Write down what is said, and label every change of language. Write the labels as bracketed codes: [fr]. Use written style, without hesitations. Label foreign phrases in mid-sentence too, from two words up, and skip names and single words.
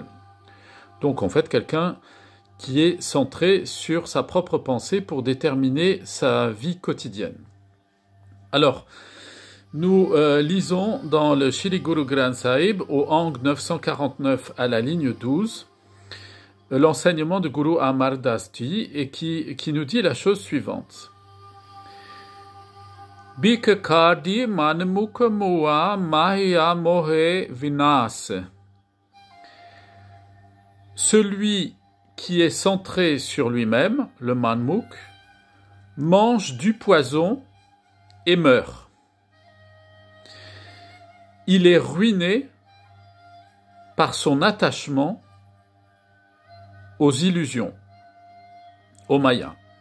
[fr] Donc en fait, quelqu'un qui est centré sur sa propre pensée pour déterminer sa vie quotidienne. Alors, nous lisons dans le Shri Guru Granth Sahib, au Ang 949 à la ligne 12, l'enseignement de Guru Amar Das Ji, et qui nous dit la chose suivante. [pa] ਬਿਖ ਕਰਦੀ ਮਨਮੁਖ ਮੋਆ ਮਾਇਆ ਮੋਹਿ ਵਿਣਾਸੁ. [fr] Celui qui est centré sur lui-même, le manmukh, mange du poison et meurt. Il est ruiné par son attachement aux illusions, aux mayas.